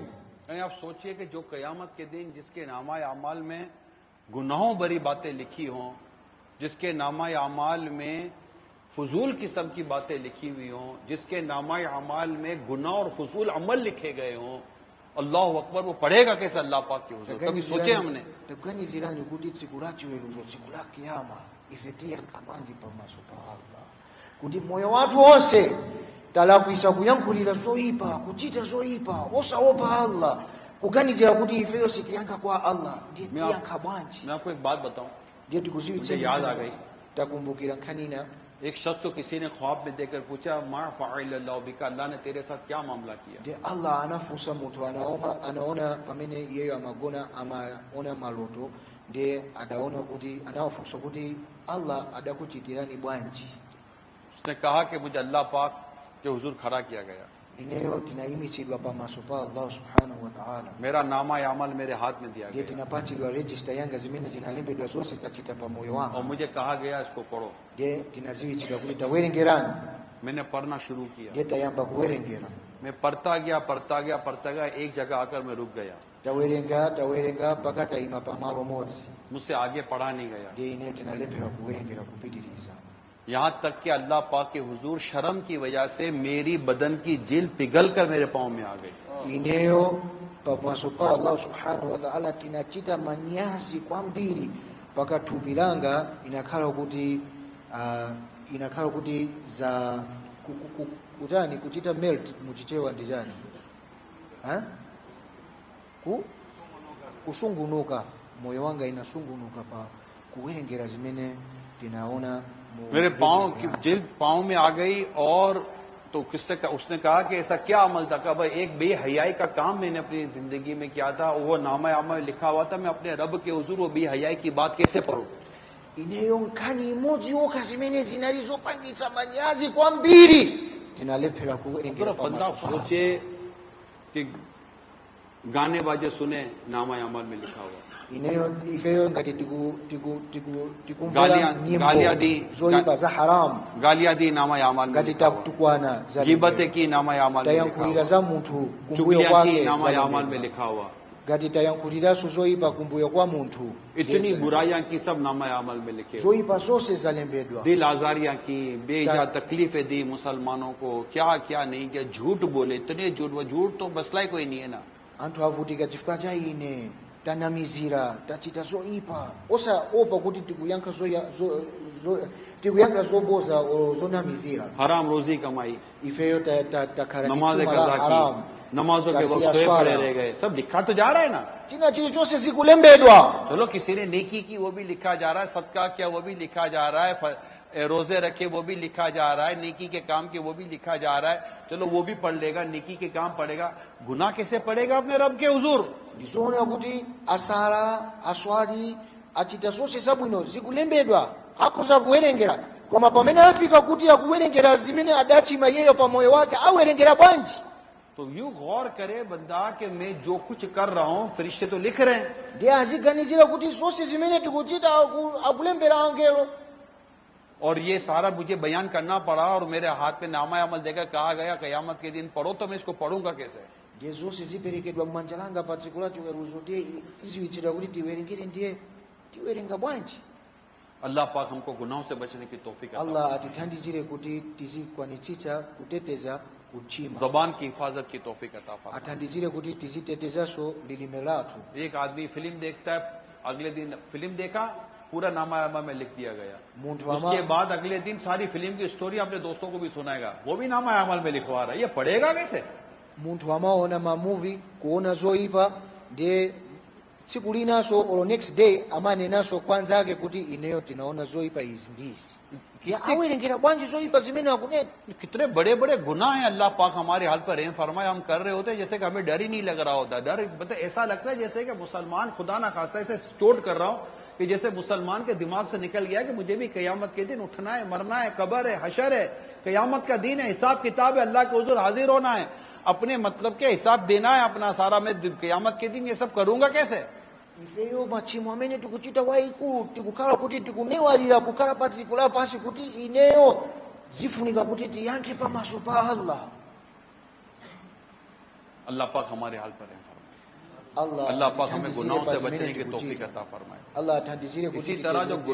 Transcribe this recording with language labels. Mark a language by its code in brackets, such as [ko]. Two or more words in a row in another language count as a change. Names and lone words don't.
[hi] आप सोचिए कि जो कयामत के दिन जिसके नामा अमाल में गुनाहों भरी बातें लिखी हों, जिसके नामा अमाल में फजूल किस्म की बातें लिखी हुई हों, जिसके नामा अमाल में गुनाह और फजूल अमल लिखे गए हों, [ar] الله أكبر, [hi] वो पढ़ेगा कैसे अल्लाह पाक के हुजूर? कभी सोचे हमने? [ny] taganizirani kuti tsiku la chiweruzo tsiku la kiyama ife tiyankha bwanji pamaso pa Allah kuti moyo wathu onse talakwisa kuyankhulira zoyipa kuchita zoyipa osaopa Allah kuganizira kuti ifeyo sitiyankha kwa Allah ndiye tiyankha bwanji. [hi] मैं आपको एक बात बताऊं, [ny] ndiye tikuziwitsa [hi] मुझे याद आ गई। [ny] takumbukira nkhanina [hi] एक शख्स को किसी ने ख्वाब में देखकर पूछा, [ar] ما فعل الله بك, [hi] अल्लाह ने तेरे साथ क्या मामला किया? [ny] de Allah anafunza mtu anaona pamene yeye amagona ama ona maloto de adaona kuti anafunza kuti Allah adakuchitirani bwanji. [hi] उसने कहा कि मुझे अल्लाह पाक के हुजूर खड़ा किया गया, [ny] ineyo tinaimitsidwa pamaso pa Allah [ar] سبحانه وتعالى, [hi] मेरा नामा अमल मेरे हाथ में दिया [ny] de [hi] गया [ny] tinapatsidwa register yanga zimene zinalembedwa zonse tachita pa moyo [hi] और [ny] wangu, [hi] मुझे कहा गया इसको पढ़ो। [ny] de tinaziwitsidwa kuti tawerengerani, [hi] मैंने पढ़ना शुरू किया, [ny] de tayamba kuwerengera, [hi] मैं पढ़ता गया, एक जगह आकर मैं रुक गया, [ny] tawerenga paka tayima pamalo modzi, [hi] मुझसे आगे पढ़ा नहीं गया, [ny] de ineyo tinalephera kuwerengera kupitiriza. [hi] यहाँ तक कि अल्लाह पाक के हुजूर शर्म की वजह से मेरी बदन की जिल पिघल कर मेरे पाँव में आ गई। [ny] ineyo pamaso pa Allah [ar] سبحانه وتعالى [ny] tinachita manyazi kwambiri paka thupi langa inakhala kuti za kutani kuchita melt muchichewa ndijani ha kusungunuka, moyo wanga inasungunuka pa kuwerengera zimene tinaona [hi] मेरे पाँव की जिल पाँव में आ गई। और तो उसने कहा कि ऐसा क्या अमल था? कहा भाई एक बेहयाई का काम मैंने अपनी जिंदगी में किया था, वो नामा अमल लिखा हुआ था, मैं अपने रब के हुजूर वो बेहयाई की बात कैसे पढ़ूं? [ny] ineyo nkhani imodzi yokha zimene zinalizopangitsa manyazi kwambiri tinalephera kuwerengera [hi] बंदा [ny] pamaso pa [hi] सोचे कि गाने बाजे सुने, नामा अमल में लिखा हुआ, [ny] ineyo ifeyo ngati tikumvera [hi] गालियां दी, [ny] nyimbo zoyipa za haramu, [hi] गालियां दी, नामा अमल में [ny] ngati [hi] लिखा हुआ, [ny] takutukwana za [hi] गिबतें की, नामा अमल में लिखा [ny] tayankhulira [hi] हुआ, [ny] za munthu kumbuyo [hi] चुगलियां की, [ny] kwake [hi] नामा अमल में [ny] zalembedwa. [hi] लिखा हुआ, [ny] ngati tayankhuliraso zoyipa kumbuyo kwa munthu [hi] इतनी बुराइयां की सब नामा अमल में लिखे हुए। [ny] zoyipa zonse zalembedwa. [hi] दिल आजारियां की, बेजा तकलीफें दी मुसलमानों को, क्या क्या नहीं किया, झूठ बोले, इतने झूठ, वो झूठ तो मसला ही कोई नहीं है ना। [ny] anthu avutika chifukwa cha ine tanamizira tachita zoyipa osaopa kuti tikuyankha zoboza o zonamizira. [hi] हराम रोजी कमाई, [ny] ifeyo takhala [hi] नमाज [ny] chuma la [hi] कजा [ny] haramu, [hi] की, नमाजों के [ny] Kasiya [hi] वक्त सोए [ny] swala. [hi] पड़े रह गए, सब लिखा तो जा रहा है ना। [ny] china chilichonse zikulembedwa. [hi] चलो किसी ने नेकी की वो भी लिखा जा रहा है, सदका किया वो भी लिखा जा रहा है, रोजे रखे वो भी लिखा जा रहा है, नेकी के काम के वो भी लिखा जा रहा है, चलो वो भी पढ़ लेगा, नेकी के काम पढ़ेगा, गुनाह कैसे पढ़ेगा अपने रब के हुजूर? [ny] ndizoona kuti asala aswali achita zonse zabwino zikulembedwa akhoza kuwerengera, koma pamene afika kuti akuwerengera zimene adachima iyeyo pa moyo wake awerengera bwanji? [hi] तो यूं गौर करे बंदा कि मैं जो कुछ कर रहा हूं फरिश्ते तो लिख रहे हैं, [ny] ndiye aziganizira kuti zonse zimene tikuchita akulembera angelo. [hi] और ये सारा मुझे बयान करना पड़ा और मेरे हाथ पे नामा अमल देकर कहा गया कयामत के दिन पढ़ो, तो मैं इसको पढ़ूंगा कैसे? [ny] ndiye zonse ziperekedwa m'manja langa pa tsiku la chiweruzo, ndiye tiziwitsidwa kuti tiwerengere, ndiye tiwerenga bwanji? [hi] अल्लाह पाक हमको गुनाहों से बचने की तौफीक अता [ny] Allah atithandizire kuti tizikwanitsitsa kuteteza kuchima, [hi] जबान की हिफाजत की तौफीक अता फरमाए। [ny] athandizire kuti tizitetezaso lilime lathu. [hi] एक आदमी फिल्म देखता है, अगले दिन फिल्म देखा, पूरा नामा अमल में लिख दिया गया, मुंठ उसके बाद अगले दिन सारी फिल्म की स्टोरी अपने दोस्तों को भी सुनाएगा, वो भी नामा अमल में लिखवा रहा है, ये पढ़ेगा कैसे? [ny] munthu amaona mamuvi kuona zoyipa, ndiye tsiku linaso or [en] next day [ny] amanenaso kwanza ake kuti ineyo tinaona zoyipa izi ndizi, ya awerengera bwanji zoyipa zimene akunena? [hi] कितने बड़े बड़े गुनाह हैं, अल्लाह पाक हमारे हाल पर रहम फरमाए, हम कर रहे होते हैं जैसे कि हमें डर ही नहीं लग रहा होता। डर मतलब ऐसा लगता है जैसे कि मुसलमान खुदा ना खासा ऐसे चोट कर रहा हूं कि जैसे मुसलमान के दिमाग से निकल गया कि मुझे भी कयामत के दिन उठना है, मरना है, कब्र है, हशर है, कयामत का दिन है, हिसाब किताब है, अल्लाह के हुजूर हाजिर होना है, अपने मतलब के हिसाब देना है अपना सारा, मैं कयामत के दिन ये सब करूंगा कैसे? [ny] ifeyo machimo amene tikuchita waikulu tikukhala kuti tikunewalira kukhala pa dziko lapansi kuti ineyo zifunika kuti tiyankhe pamaso pa Allah. [hi] अल्लाह पाक हमारे हाल पर रहम फरमाए, [ny] Allah [hi] अल्लाह पाक हमें [ny] atithandizire [hi] गुनाहों [ny] pa [hi] से [ny] zimene [hi] बचने की तौफीक [ny] tikuchita. [hi] अता फरमाए। [ny] Allah athandizire kuti [hi] इसी तरह जो [ny] titezeke.